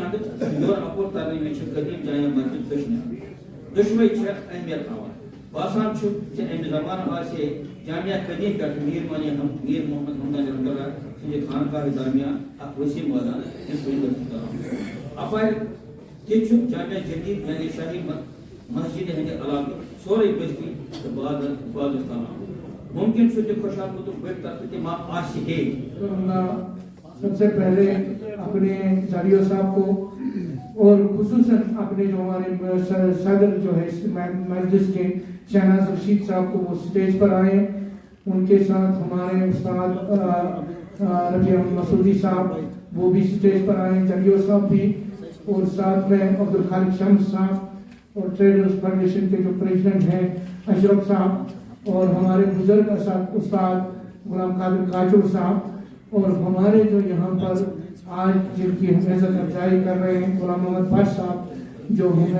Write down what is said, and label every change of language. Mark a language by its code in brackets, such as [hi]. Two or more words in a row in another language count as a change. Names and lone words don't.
[ks] اندٕ یورٕ اپور ترنہٕ وِزِ چھِ قدیٖم جامع مسجد دٔچھنہِ اندٕ دۄشوے چھےٚ اہمیت تھاوان باسان چھُ زِ امہِ زمانہٕ آسہِ ہے جامع قدیٖم پٮ۪ٹھ میٖر محمد ہمدانی [ar] رحمۃ اللہ [ks] سٕنٛدِ خانقاہہِ درمیان اکھ وسیع مٲدان یُس وٕنہِ کران اپارِ تہِ چھُ جامع جدید یعنی شاہی مسجد ہٕنٛدِ علاقہٕ سورُے بستی تہٕ بازرس تام آمُت ممکن چھُ تہِ خۄشحال قطب بٔڑۍ طرفہٕ تہِ ما آسہِ ہے [ur] سب سے پہلے اپنے جاریو صاحب کو اور خصوصاً اپنے جو ہمارے صدر جو ہے مجلس کے شہناز رشید صاحب کو وہ سٹیج پر آئے ان کے ساتھ ہمارے استاد رفیع احمد مسعودی صاحب وہ بھی سٹیج پر آئے جاریو صاحب بھی اور ساتھ میں عبدالخالق شمس صاحب اور ٹریڈرز فاؤنڈیشن کے جو پریزیڈنٹ ہیں اشرف صاحب اور ہمارے بزرگ استاد غلام قادر کاچور صاحب اور ہمارے جو یہاں پر آج جن کی ہم عزت افزائی کر رہے ہیں غلام محمد بٹ صاحب جو